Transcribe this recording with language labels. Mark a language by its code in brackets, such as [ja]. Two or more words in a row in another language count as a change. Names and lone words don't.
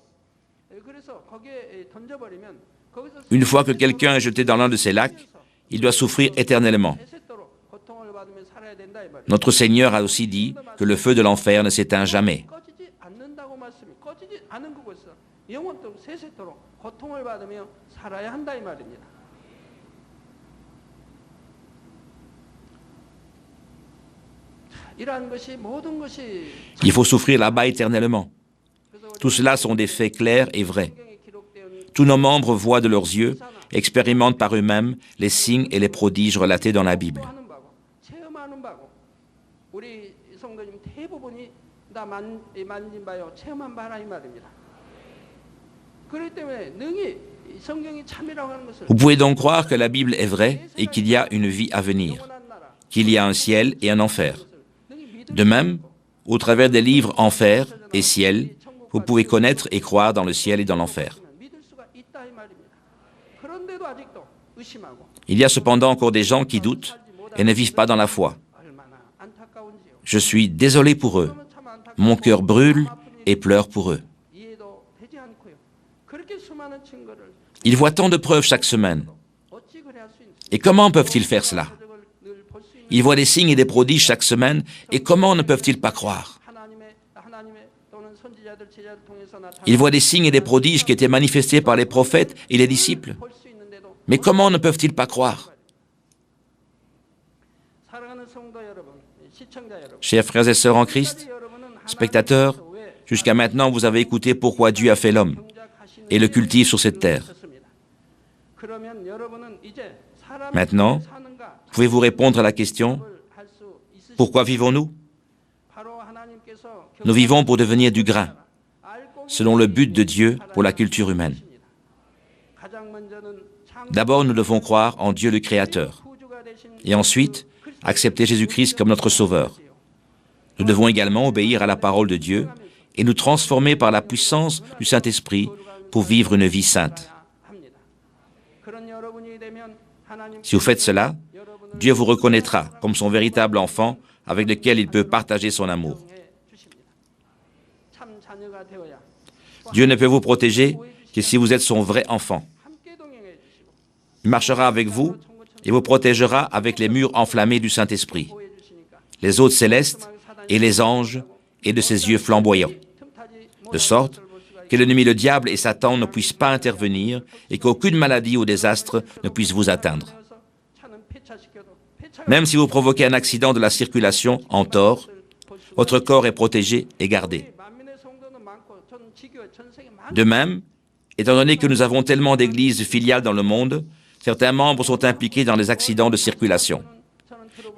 [fr] Une fois que quelqu'un est jeté dans l'un de ces lacs, il doit souffrir éternellement. Notre Seigneur a aussi dit que le feu de l'enfer ne s'éteint jamais. [ko] 영원토록 세세토록 고통을 받으며 살아야 한다 이 말입니다. 이러한 것이 모든 것이 [fr] Il faut souffrir là-bas éternellement. Tout cela sont des faits clairs et vrais. Tous nos membres voient de leurs yeux, expérimentent par eux-mêmes les signes et les prodiges relatés dans la Bible. [ko] 하는 바고 체험하는 바고 우리 성도님 대부분이 다 만진 바요 체험한 바라 이 말입니다. 그렇기 때문에 능히 이 성경이 참이라고 하는 것을 [fr] Vous pouvez donc croire que la Bible est vraie et qu'il y a une vie à venir, [ko] 영원한 나라 [fr] qu'il y a un ciel et un enfer. De même, au travers des livres Enfer et Ciel, vous pouvez connaître et croire dans le ciel et dans l'enfer. [ko] 믿을 수가 있다 이 말입니다. 그런데도 아직도 의심하고 [fr] Il y a cependant encore des gens qui doutent et ne vivent pas dans la foi. [ko] 얼마나 안타까운지요. [fr] Je suis désolé pour eux. [ko] 참 안타깝고 [fr] Mon cœur brûle et pleure pour eux. [ko] 이해도 되지 않고요. 그렇게 수많은 증거를 [fr] Ils voient tant de preuves chaque semaine. [ko] 어찌 그래 할 수 있는 [fr] Et comment peuvent-ils faire cela? [ko] 늘볼수 있는 [fr] Ils voient des signes et des prodiges chaque semaine, et comment ne peuvent-ils pas croire? [ko] 하나님의 또는 선지자들 제자를 통해서 나타난 [fr] Ils voient des signes et des prodiges qui étaient manifestés par les prophètes et les disciples. [ko] 볼수 있는데도 [fr] Mais comment ne peuvent-ils pas croire? [ko] 사랑하는 성도 여러분, 시청자 여러분, [fr] Chers frères et sœurs en Christ, spectateurs, jusqu'à maintenant vous avez écouté pourquoi Dieu a fait l'homme et le cultive sur cette terre. [ko] 그러면 여러분은 이제 사람이 [fr] Maintenant, [ko] 사는가 [fr] pouvez-vous répondre à la question, [ko] 할수 있으십니까? [fr] pourquoi vivons-nous? [ko] 바로 하나님께서 [fr] Nous vivons pour devenir du grain, selon le but de Dieu pour la culture humaine. [ko] 가장 먼저는 [fr] D'abord, nous devons croire en Dieu le Créateur, [ko] 창조주가 되신 [fr] et ensuite, accepter Jésus-Christ comme notre Sauveur. Nous devons également obéir à la parole de Dieu et nous transformer par la puissance du Saint-Esprit pour vivre une vie sainte. [ko] 합니다. 그런 여러분이 되면 하나님 [fr] Si vous faites cela, Dieu vous reconnaîtra comme son véritable enfant avec lequel il peut partager son amour. [ko] 해 주십니다. 참 자녀가 되어야 [fr] Dieu ne peut vous protéger que si vous êtes son vrai enfant. [ko] 함께 동행해 주시고 [fr] Il marchera avec vous et vous protégera avec les murs enflammés du Saint-Esprit, [ko] 보호해 주시니까 [fr] les hôtes célestes et les anges et de ses yeux flamboyants, [ko] 틈타지 [fr] de sorte que l'ennemi, le diable et Satan ne puissent pas intervenir et qu'aucune maladie ou désastre ne puisse vous atteindre. [ko] 못해서 차는 폐차시켜도 폐차가 [fr] Même si vous provoquez un accident de la circulation en tort, votre corps est protégé et gardé. [ko] 만민의 성도는 많고 전 지교회 전생에 많은 [fr] De même, étant donné que nous avons tellement d'églises filiales dans le monde, certains membres sont impliqués dans les accidents de circulation. [ko] 저는 들어보는